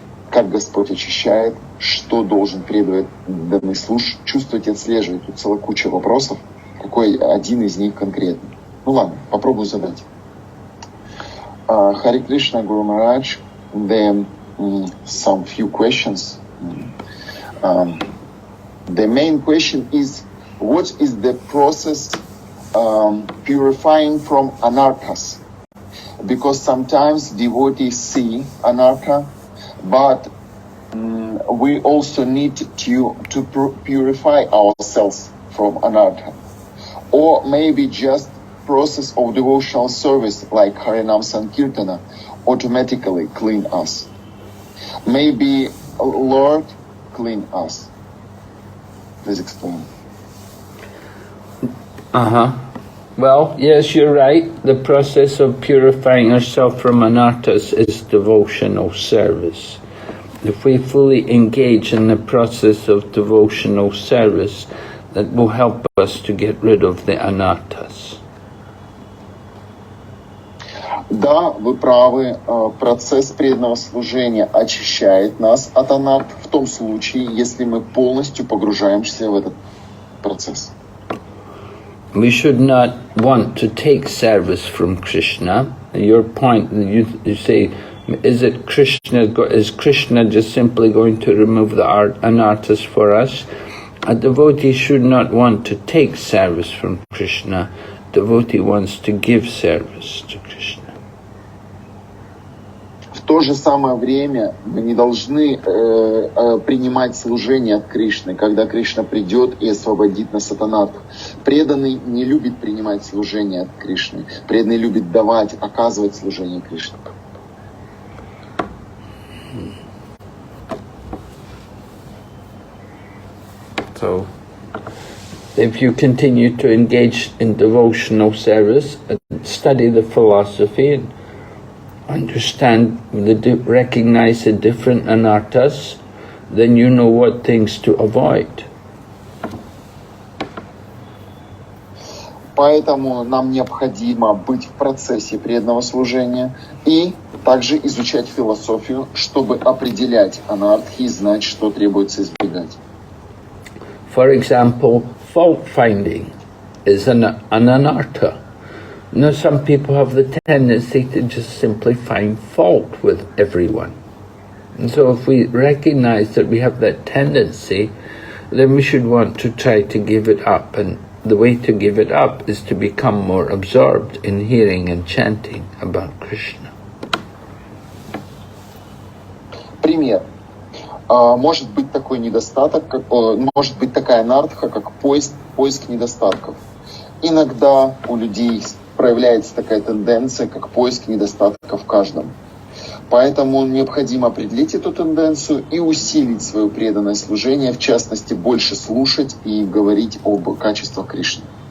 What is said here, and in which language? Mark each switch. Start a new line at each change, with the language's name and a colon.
Russian: Как Господь очищает, что должен преданный чувствовать и отслеживать. Тут целая куча вопросов, какой один из них конкретно. Ну ладно, попробую задать. Харе Кришна, Гуру Махарадж,
English: then some few questions. The main question is, what is the process purifying from anarthas? Because sometimes devotees see anartha, but we also need to purify ourselves from anartha. or maybe just process of devotional service like Harinam Sankirtana automatically clean us. Maybe Lord clean us. Please explain. Well, yes, you're right. The process of purifying ourselves from anarthas is devotional service. If we fully engage in the process of devotional service, that will help us to get rid of the anarthas.
Russian: Да, вы правы. Процесс преданного служения очищает нас от анарт в том случае, если мы полностью погружаемся в этот процесс.
English: We should not want to take service from Krishna. Your point, you say, is Krishna just simply going to remove the anarthas for us? A devotee should not want to take service from Krishna. A devotee wants to give service to Krishna.
Russian: В то же самое время мы не должны принимать служение от Кришны, когда Кришна придет и освободит нас от анархов. Преданный не любит принимать служение от Кришны. Преданный любит давать, оказывать служение Кришне.
English: So, if you continue to engage in devotional service and study the philosophy and understand, recognize the different anarthas, then you know what things to avoid.
Russian: Поэтому нам необходимо быть в процессе преданного служения и также изучать философию, чтобы определять анархи и знать, что требуется избегать.
English: For example, fault finding is an anartha. Now, some people have the tendency to just simply find fault with everyone. And so if we recognize that we have that tendency, then we should want to try to give it up. And the way to give it up is to become more absorbed in hearing and chanting about Krishna.
Russian: Пример. Может быть такой недостаток, может быть такая анартха, как поиск недостатков. Иногда у людей проявляется такая тенденция, как поиск недостатков в каждом. Поэтому необходимо определить эту тенденцию и усилить свое преданное служение, в частности, больше слушать и говорить об качествах Кришны.